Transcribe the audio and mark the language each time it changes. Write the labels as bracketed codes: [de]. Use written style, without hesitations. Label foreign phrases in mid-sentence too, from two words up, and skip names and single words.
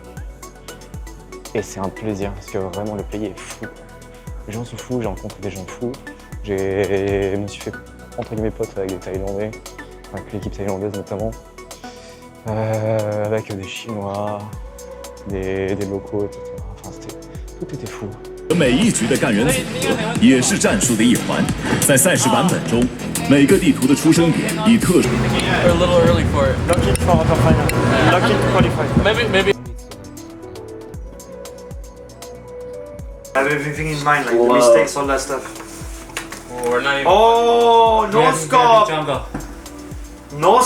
[fr] Et c'est un plaisir, parce que vraiment le pays est fou. Les gens sont fous, j'ai rencontré des gens fous. Je me suis fait, entre guillemets, potes avec des Thaïlandais, avec l'équipe thaïlandaise notamment. Avec des Chinois, des locaux, etc. Enfin, tout était fou. [zh] 每一局的干员组合也是战术的一环，在赛事版本中，每个地图的出生点以特殊。 [en] A little early for it. Lucky for the final. Lucky to qualify. Maybe. I have everything in mind, like the mistakes, all that stuff. We're not even. Oh, no scope. No